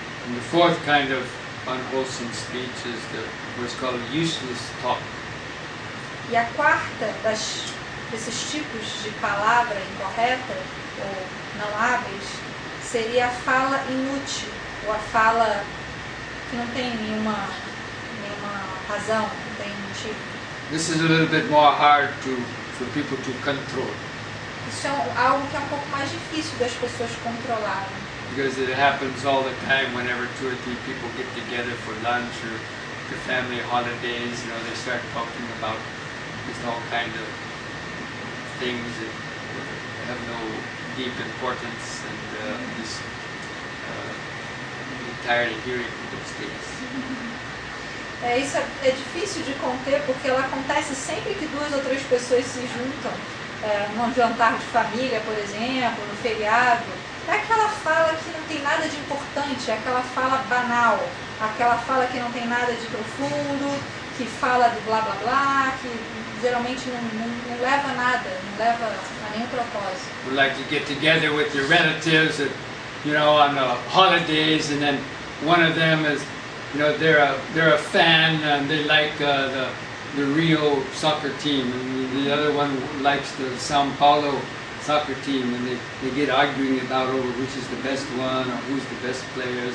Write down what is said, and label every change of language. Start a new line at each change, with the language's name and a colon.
English: And the fourth kind of unwholesome speech is what's called useless talk.
Portuguese: E a quarta desses tipos de palavra incorreta ou não hábeis seria a fala inútil, ou a fala que não tem nenhuma razão, não tem motivo.
English: This is a little bit more hard for people to control,
Portuguese: Isso é algo que é um pouco mais difícil das pessoas controlarem.
English: because it happens all the time whenever 2 or 3 people get together for lunch or to family holidays. You know, they start talking about just all kinds of things that have no deep importance, and just get tired of hearing those things.
Portuguese: Isso é difícil de conter porque ela acontece sempre que 2 ou 3 pessoas se juntam, num jantar de família, por exemplo, no feriado. É aquela fala que não tem nada de importante, é aquela fala banal, aquela fala que não tem nada de profundo, que fala do blá blá blá, que geralmente não leva a nada, não leva a nenhum propósito.
English: We like to get together with your relatives, and, you know, on the holidays, and then one of them is, you know, they're a fan and they like the Rio soccer team, and the other one likes the São Paulo soccer team, and they get arguing about over which is the best one or who's the best players.